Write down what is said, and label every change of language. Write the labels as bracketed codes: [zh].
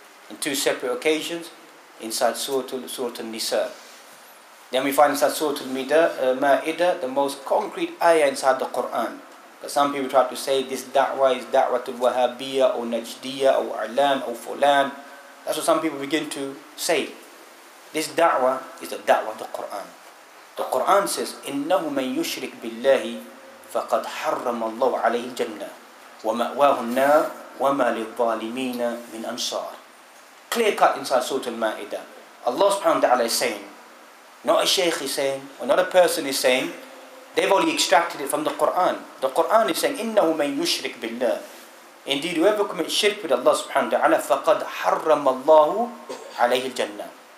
[en] In two separate occasions, inside Surah Al-Nisa. Then we find inside Surah Al-Ma'idah the most concrete ayah inside the Quran. Because some people try to say this da'wah is da'watul Wahhabiyya or Najdiyya or A'lan or Fulan. That's what some people begin to say. This da'wah is the da'wah of the Quran. The Quran says, [ar] إِنَّهُ مَنْ يُشْرِكْ بِاللَّهِ فَقَدْ حَرَّمَ اللَّهُ عَلَيْهِ الْجَنَّةِ وَمَأْوَاهُ النَّارِ وَمَا لِلظَّالِمِينَ مِنْ أَنصَارٍ. [en] Clear cut inside Surah Al-Ma'idah. Allah subhanahu wa ta'ala is saying, not a shaykh is saying, or not a person is saying, they've only extracted it from the Quran. The Quran is saying, [ar] إِنَّهُ مَنْ يُشْرِكْ بِاللَّهِ. [en] Indeed, whoever commits shirk with Allah subhanahu wa ta'ala, [ar] فَقَدْ حَرَّمَ اللَّهُ عَلَيْهِ الْجَنَّةِ.